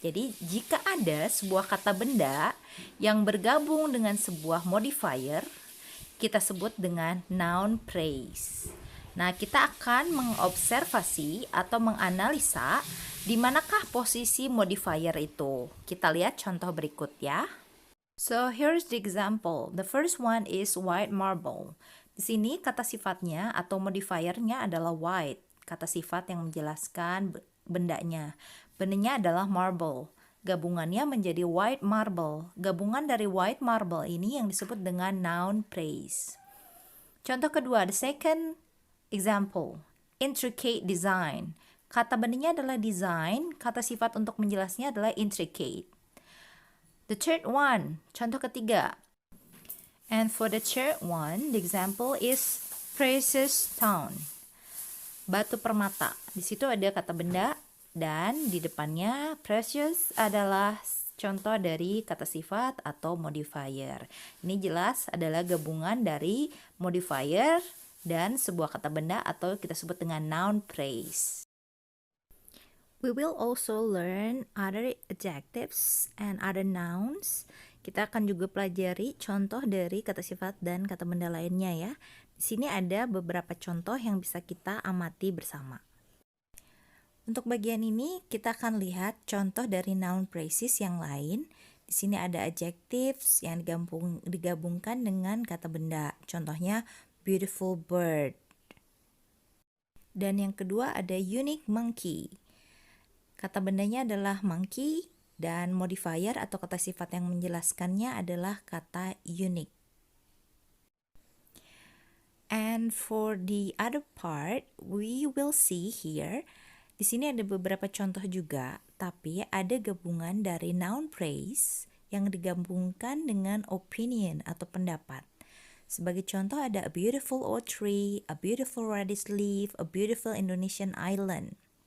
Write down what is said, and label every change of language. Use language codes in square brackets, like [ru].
[id] Jadi, jika ada sebuah kata benda yang bergabung dengan sebuah modifier, kita sebut dengan noun phrase. Nah, kita akan mengobservasi atau menganalisa di manakah posisi modifier itu. Kita lihat contoh berikut ya. [en] So, here's the example. The first one is white marble. [id] Di sini kata sifatnya atau modifiernya adalah white. Kata sifat yang menjelaskan bendanya. Bendanya adalah marble. Gabungannya menjadi white marble. Gabungan dari white marble ini yang disebut dengan noun phrase. Contoh kedua, [en] the second example, intricate design. [id] Kata bendanya adalah design, kata sifat untuk menjelasnya adalah intricate. [en] The third one, [id] contoh ketiga. [en] And for the third one, the example is precious stone. [id] Batu permata. Di situ ada kata benda dan di depannya precious adalah contoh dari kata sifat atau modifier. Ini jelas adalah gabungan dari modifier dan sebuah kata benda atau kita sebut dengan noun phrase. [en] We will also learn other adjectives and other nouns. [id] Kita akan juga pelajari contoh dari kata sifat dan kata benda lainnya ya. Di sini ada beberapa contoh yang bisa kita amati bersama. Untuk bagian ini kita akan lihat contoh dari noun phrases yang lain. Di sini ada adjectives yang digabungkan dengan kata benda. Contohnya beautiful bird. Dan yang kedua ada unique monkey. Kata bendanya adalah monkey dan modifier atau kata sifat yang menjelaskannya adalah kata unique. [en] And for the other part, we will see here. [id] Di sini ada beberapa contoh juga, tapi ada gabungan dari noun phrase yang digabungkan dengan opinion atau pendapat. Sebagai contoh ada [en] a beautiful old tree, a beautiful reddish leaf, a beautiful Indonesian island.